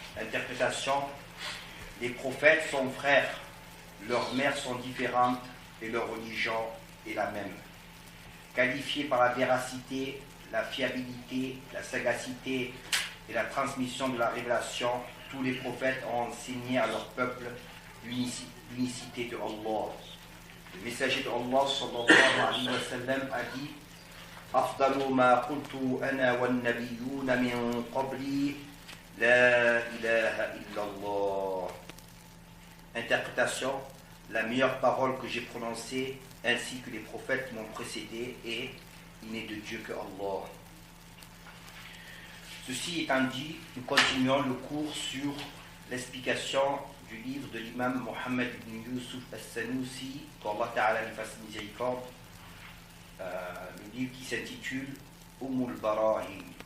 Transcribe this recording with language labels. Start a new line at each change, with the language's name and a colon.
French: Interprétation: les prophètes sont frères, leurs mères sont différentes et leur religion est la même. Qualifiés par la véracité, la fiabilité, la sagacité et la transmission de la révélation, tous les prophètes ont enseigné à leur peuple l'unicité de Allah. Le messager de Allah sallallahu alayhi wa sallam a dit
Arabic: أفضل ما قلت أنا والنبيون من قبلي لا إله إلا الله.
French: Interprétation: la meilleure parole que j'ai prononcée ainsi que les prophètes qui m'ont précédé est il n'est de Dieu que Allah. Ceci étant dit, nous continuons le cours sur l'explication du livre de l'imam Mohammed ibn Yusuf al-Sanusi, qu'Allah Ta'ala lui fasse miséricorde, le livre qui s'intitule Ummul Barahim.